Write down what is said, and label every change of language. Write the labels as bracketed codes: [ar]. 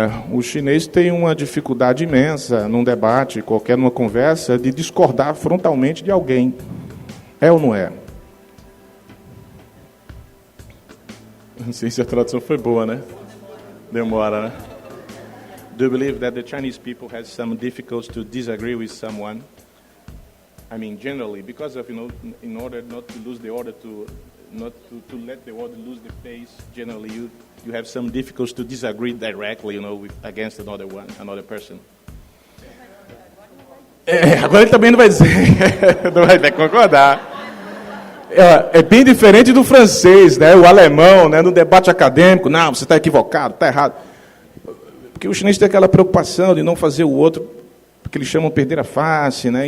[pt] O chinês tem uma dificuldade imensa, num debate, numa conversa, de discordar frontalmente de alguém. É ou não é? Não sei se a tradução foi boa, né? Demora, né? [en] Do you believe that the Chinese people has some difficulties to disagree with someone? I mean, generally, because of, in order not to lose the order, to let the order lose the pace, generally you have some difficulties to disagree directly, against another person. [pt] Agora ele também não vai dizer, não vai concordar. É bem diferente do francês, né? O alemão, né? No debate acadêmico, não, você está equivocado, está errado. Porque o chinês tem aquela preocupação de não fazer o outro, porque eles chamam perder a face, né?